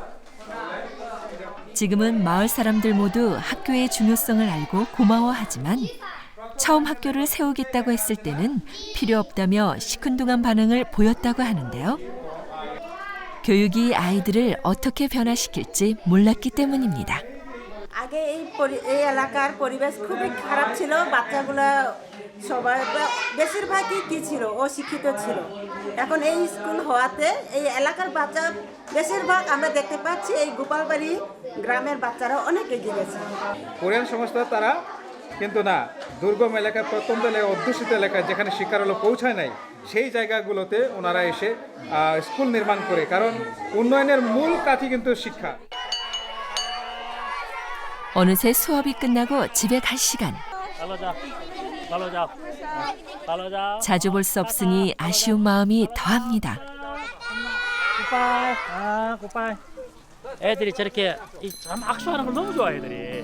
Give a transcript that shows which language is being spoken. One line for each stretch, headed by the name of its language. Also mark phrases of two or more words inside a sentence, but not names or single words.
Korean: 지금은 마을 사람들 모두 학교의 중요성을 알고 고마워하지만 처음 학교를 세우겠다고 했을 때는 필요 없다며 시큰둥한 반응을 보였다고 하는데요. 교육이 아이들을 어떻게 변화시킬지 몰랐기 때문입니다.
Bangla: আগে এই এলাকার পরিবেশ খুবই খারাপ ছিল বাচ্চাগুলো সবাই বেশিরভাগই কি ছিল অশিক্ষিত ছিল এখন এই স্কুল হওয়াতে এই এলাকার বাচ্চা বেশিরভাগ আমরা দেখতে পাচ্ছি এই গোপালবাড়ি গ্রামের বাচ্চারা অনেক এগিয়ে গেছে কোরিয়ান সংস্থা তারা কিন্তু না দুর্গম এলাকায় প্রত্যন্ত এলাকায় অধ্যুষিত এলাকায় যেখানে শিক্ষার আলো পৌঁছায় নাই সেই জায়গাগুলোতে ওনারা এসে স্কুল নির্মাণ করে কারণ উন্নয়নের মূল কাঠই কিন্তু শিক্ষা
Korean: 어느새 수업이 끝나고 집에 갈 시간. 자주 볼 수 없으니 아쉬운 마음이 더합니다.
English: Goodbye. Goodbye.
Korean: 애들이 저렇게 참 악수하는 걸 너무 좋아해 애들이.